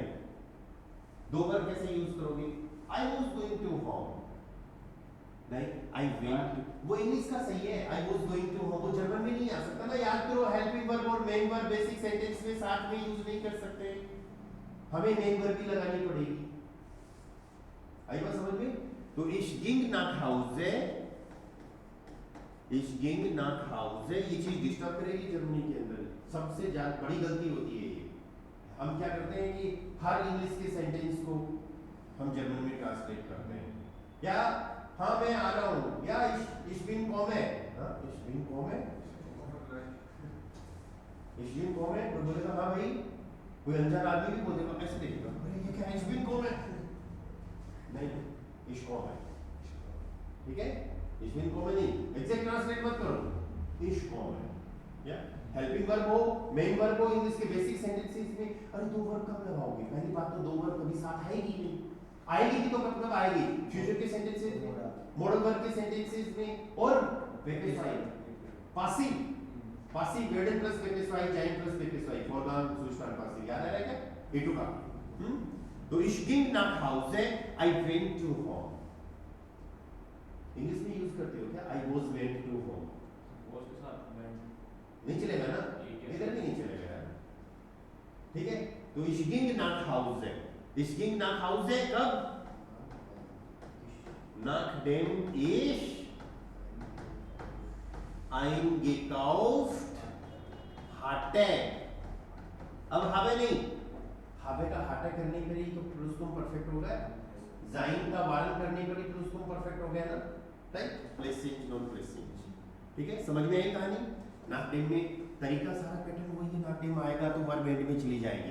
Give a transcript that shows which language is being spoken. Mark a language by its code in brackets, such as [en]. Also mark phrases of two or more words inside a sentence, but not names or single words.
[hi] दो बार कैसे यूज करोगे, [en] I was going to home, [hi] नहीं [en] I went, [hi] वो इंग्लिश का सही है, [en] I was going to home, [hi] वो जर्मन में नहीं आ सकता ना। याद करो, [en] helping verb [hi] और [en] main verb basic sentence [hi] में साथ में यूज नहीं कर सकते, हमें [en] main verb [hi] भी लगानी पड़ेगी। [de] आई बात समझ में। तो ich ging nach Hause, ich ging nach Hause, [hi] ये चीज डिस्टर्ब करेगी जर्मनी के अंदर। सबसे ज्यादा बड़ी गलती होती है ये। हम क्या करते हैं कि हर इंग्लिश के सेंटेंस को हम जर्मन में ट्रांसलेट करते हैं, या हाँ मैं आ रहा हूँ, या [de] ich bin komme, [hi] हाँ [de] ich bin komme, Ich bin [hi] कौन है? कोई बोलेगा हाँ भाई, कोई अनजान आदमी भी बोलेगा, ऐसे देखेगा, अरे ये क्या है, [de] ich bin [hi] कौन है? नहीं, ich कौन है, ठीक है? [de] ich bin [hi] कौन नहीं, [en] exact translate [hi] मत करो, ich कौन है, या [en] helping verb [hi] हो, [en] main verb [hi] हो, इंग्लिश के [en] basic sentences [hi] में, अरे दो वर्ब कब लगाओगे? पहली बात तो दो वर्ब कभी साथ आएगी नहीं, आएगी भी तो कब आएगी? फ्यूचर के सेंटेंसेस में, [en] modal verb [hi] के सेंटेंसेस में, और पासिव पासिव वेर्डन प्लस पेपेसवाई जाइन प्लस पेपेसवाई फॉरगान सुस्टान पासिव याद आ रहा है क्या? [de] ए2 का तो ich ging nach Hause, [en] I went to home. [hi] इंग्लिश में यूज करते हो क्या? [en] I was went to home. [hi] बॉस के साथ went नहीं चलेगा ना, इधर भी नहीं चलेगा यार, ठीक है? [de] तो ich ging nach Hause, ich ging nach Hause कब? nachdem ich eingekauft hatte. [hi] अब habe नहीं, habe का hatte करने पर ही तो प्लुसकुम परफेक्ट हो गया, जाइन का वारन करने पर ही प्लुसकुम परफेक्ट हो गया ना, राइट? [en] place change non place change, [hi] ठीक है? समझ में आई कहानी? नाकडेम में तरीका सारा पैटर्न वही है, नाकडेम आएगा तो वर्ब एंड में चली जाएगी।